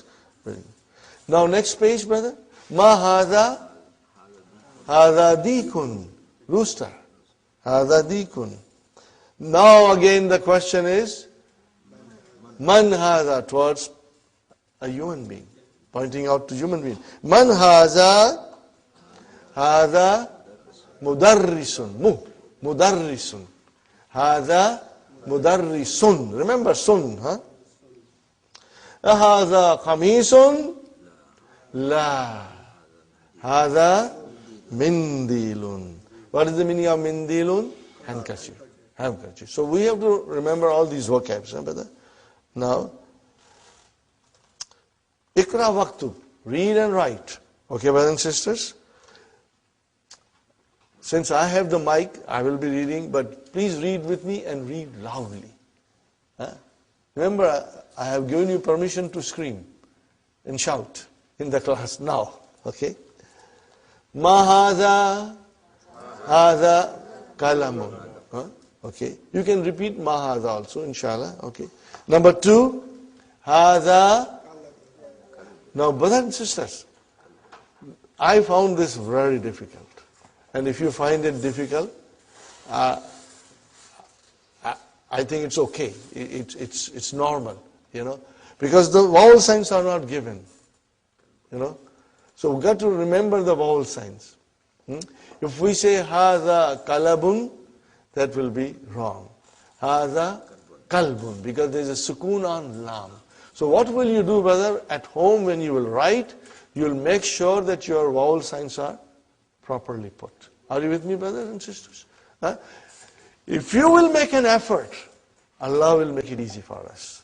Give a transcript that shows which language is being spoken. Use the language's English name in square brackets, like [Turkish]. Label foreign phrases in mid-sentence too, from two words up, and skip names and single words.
[English] Now next page, brother. [Arabic] ما هذا? هذا ديك. Rooster. هذا ديك. [English] Now again the question is, [Arabic] من هذا, [English] towards a human being, pointing out to human being. [Arabic] من هذا، هذا مدرس، مدرس. هذا مدرس. [English] Remember sun, huh? [Arabic] هذا قميص، لا. هذا منديل. [English] What is the meaning of mindilun? Handkerchief. Handkerchief. So we have to remember all these vocabs, brother. [Arabic] Now, اقرأ واكتب. [English] Read and write. Okay, brothers and sisters? Since I have the mic, I will be reading, but please read with me and read loudly. Huh? Remember, I have given you permission to scream and shout in the class now. [Arabic] Okay? ما هذا، هذا قلم. [English] Huh? Okay? You can repeat mahaza also, inshallah. Okay? Number 2, hada. Now, brothers and sisters, I found this very difficult. And if you find it difficult, I think it's okay. It's normal, because the vowel signs are not given, So we've got to remember the vowel signs. If we say [Arabic] هذا كلب, [English] that will be wrong. [Arabic] هذا كلب, [English] because there's a sukoon on lam. So what will you do, brother? At home when you will write, you'll make sure that your vowel signs are properly put. Are you with me, brothers and sisters? If you will make an effort, Allah will make it easy for us.